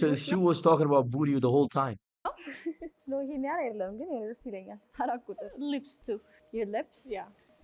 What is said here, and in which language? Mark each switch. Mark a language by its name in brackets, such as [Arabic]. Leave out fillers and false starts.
[English] Because she was talking about booty the whole time. [Amharic] ነው ይሄን ያህል አይደለም ግን ያው ደስ ይለኛል። አራት ቁጥር [English] lips too your lips yeah